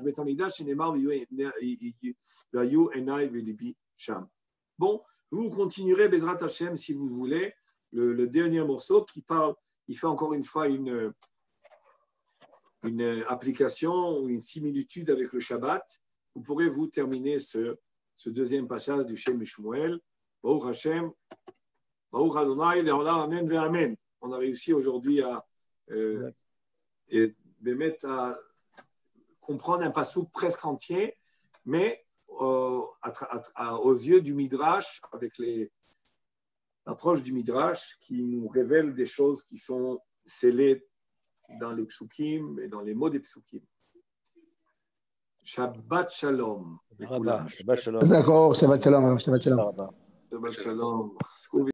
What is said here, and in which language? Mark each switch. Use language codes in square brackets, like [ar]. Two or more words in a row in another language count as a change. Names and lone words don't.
[he] בית המקדש, [fr] c'est [he] נאמר שם. [fr] Bon, vous continuerez [he] בעזרת השם [fr] si vous voulez le dernier morceau qui parle. Il fait encore une fois une application ou une similitude avec le Shabbat. Vous pourrez vous terminer ce deuxième passage du Shem Shmuel. [he] ברוך השם, ברוך ה', לעולם, אמן, ואמן. [fr] On a réussi aujourd'hui à comprendre un passouk presque entier, mais aux yeux du Midrash, avec l'approche du Midrash qui nous révèle des choses qui sont scellées dans les psukim et dans les mots des psukim. [he] שבת שלום. שבת שלום. [fr] D'accord, [he] שבת שלום. שבת שלום. שבת שלום.